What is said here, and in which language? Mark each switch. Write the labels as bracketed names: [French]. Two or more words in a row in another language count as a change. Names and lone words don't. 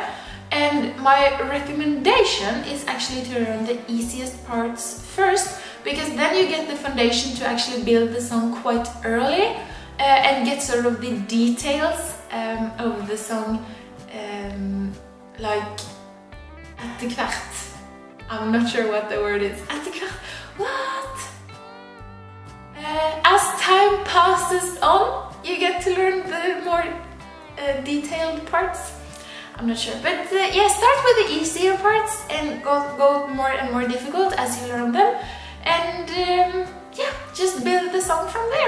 [English] And my recommendation is actually to learn the easiest parts first, because then you get the foundation to actually build the song quite early and get sort of the details of the song like [Norwegian] etter hvert. [English] I'm not sure what the word is. [Norwegian] Etter hvert? [English] What? As time passes on, you get to learn the more detailed parts. I'm not sure, but yeah, start with the easier parts and go more and more difficult as you learn them, and yeah, just build the song from there.